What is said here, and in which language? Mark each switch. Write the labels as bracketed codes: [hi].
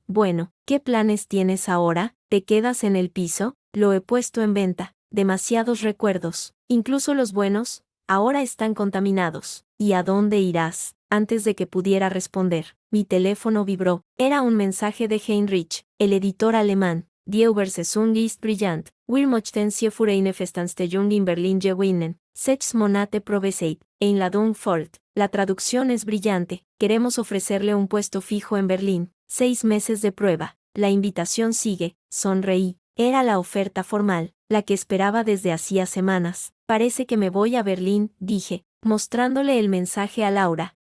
[es] Bueno, ¿qué planes tienes ahora? ¿Te quedas en el piso? Lo he puesto en venta. Demasiados recuerdos, incluso los buenos, ahora están contaminados. ¿Y a dónde irás? Antes de que pudiera responder, mi teléfono vibró. Era un mensaje de Heinrich, el editor alemán. [de] Die Übersetzung ist brillant. Wir möchten Sie für eine Festanstellung in Berlin gewinnen. 6 Monate Probezeit, Einladung folgt. [es] La traducción es brillante. Queremos ofrecerle un puesto fijo en Berlín. 6 meses de prueba. La invitación sigue. Sonreí. Era la oferta formal, la que esperaba desde hacía semanas. Parece que me voy a Berlín, dije, mostrándole el mensaje a Laura.